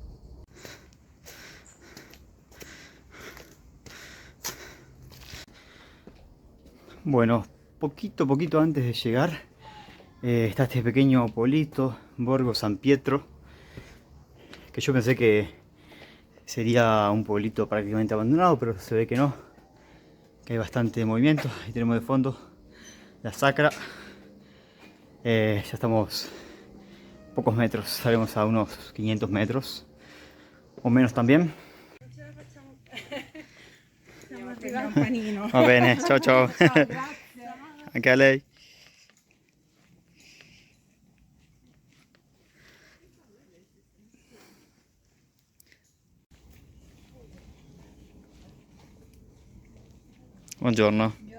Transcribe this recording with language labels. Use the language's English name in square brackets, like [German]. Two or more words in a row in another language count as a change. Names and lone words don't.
[Spanish] Bueno, poquito antes de llegar, está este pequeño pueblito, Borgo San Pietro, que yo pensé que sería un pueblito prácticamente abandonado, pero se ve que no, que hay bastante movimiento. Ahí tenemos de fondo la Sacra. Ya estamos pocos metros, estaremos a unos 500 metros o menos también. [Italian] Va bene, ciao ciao. Anche a lei. Buongiorno.